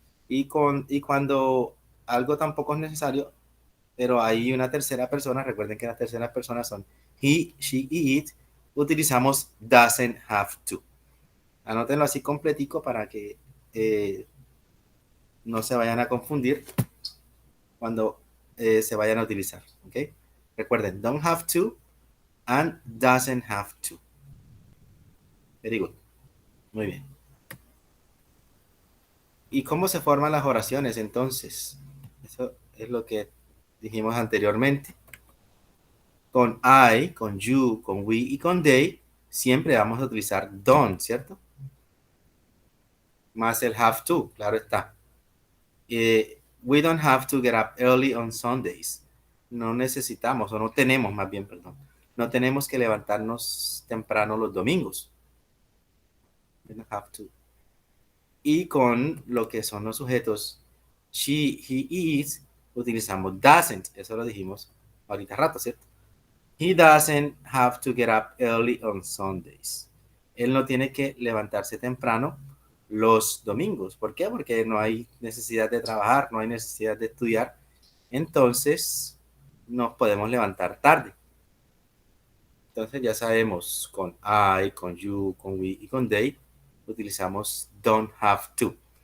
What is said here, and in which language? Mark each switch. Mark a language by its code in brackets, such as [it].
[es] Y cuando algo tampoco es necesario, pero hay una tercera persona, recuerden que las terceras personas son he, she y it, utilizamos doesn't have to. Anótenlo así completico para que no se vayan a confundir cuando se vayan a utilizar. ¿Ok? [en] Recuerden, don't have to and doesn't have to. Very good. Muy bien. [es] ¿Y cómo se forman las oraciones entonces? Eso es lo que dijimos anteriormente. Con I, con you, con we y con they, siempre vamos a utilizar don't, ¿cierto? Más el have to, claro está. [en] We don't have to get up early on Sundays. [es] No necesitamos, o no tenemos más bien, perdón. No tenemos que levantarnos temprano los domingos. We don't have to. Y con lo que son los sujetos she, he, is, utilizamos doesn't. Eso lo dijimos ahorita rato, ¿cierto? [en] He doesn't have to get up early on Sundays. [es] Él no tiene que levantarse temprano los domingos. ¿Por qué? Porque no hay necesidad de trabajar, no hay necesidad de estudiar. Entonces, nos podemos levantar tarde. Entonces, ya sabemos, con I, con you, con we y con they, utilizamos don't have to.